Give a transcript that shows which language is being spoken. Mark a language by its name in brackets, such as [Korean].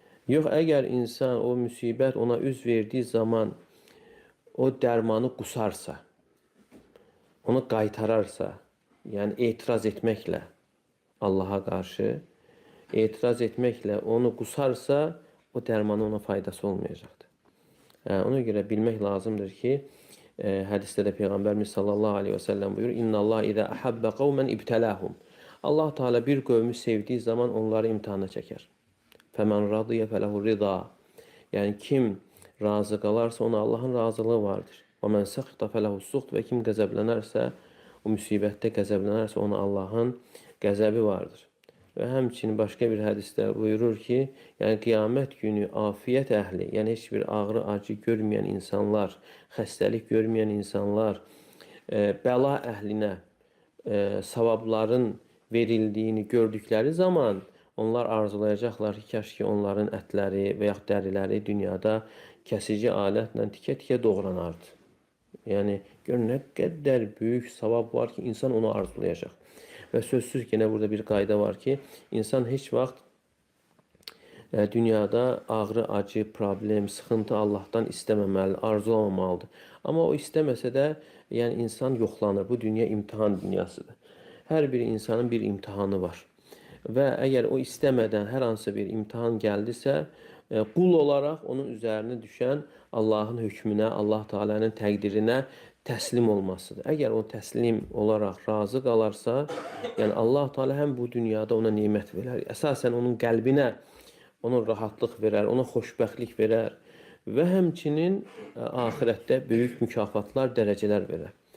[Azerbaijani] Yox, əgər insan o müsibət ona üz verdiyi zaman o dərmanı qusarsa, onu qaytararsa, yəni etiraz etməklə Allaha qarşı, etiraz etməklə onu qusarsa, o dərmanın ona faydası olmayacaqdır. Ona görə bilmək lazımdır ki, hədisdə də Peyğəmbərimiz sallallahu aleyhi və səlləm buyurur, [Arabic] İnna Allah idə əhəbbə qavmən ibtələhum. [Azerbaijani] Allah Teala bir qövmü sevdiyi zaman onları imtihana çəkər. [Arabic] Fəmən radiyə fələhu rida. [Azerbaijani] Yəni, kim razı qalarsa, ona Allahın razılığı vardır. [Arabic] Və mən səxtə fələhu suxt. [Azerbaijani] Və kim qəzəblənərsə, o müsibətdə qəzəblənərsə, ona Allahın qəzəbi vardır. Və həmçinin başqa bir hədisdə buyurur ki, yəni qiyamət günü afiyyət əhli, yəni heç bir ağrı, acı görməyən insanlar, xəstəlik görməyən insanlar, bəla əhlinə savabların verildiyini gördükləri zaman onlar arzulayacaqlar ki, kaş ki onların ətləri və yaxud dəriləri dünyada kəsici alətlə tikə-tikə doğranardı. Yəni, gör nə qədər böyük savab var ki, insan onu arzulayacaq. Və sözsüz ki, burada bir qayda var ki, insan heç vaxt dünyada ağrı, acı, problem, sıxıntı Allahdan istəməməli, arzulamamalıdır. Amma o istəməsə də, yəni insan yoxlanır. Bu dünya imtihan dünyasıdır. Hər bir insanın bir imtihanı var. Və əgər o istəmədən hər hansı bir imtihan gəldisə, qul olaraq onun üzərinə düşən Allahın hökmünə, Allah Teala'nın təqdirinə təslim olmasıdır. Əgər o təslim olaraq razı qalarsa, yəni Allah Teala həm bu dünyada ona nemət verər, əsasən onun qəlbinə ona rahatlıq verər, ona xoşbəxtlik verər və həmçinin axirətdə böyük mükafatlar, dərəcələr verər.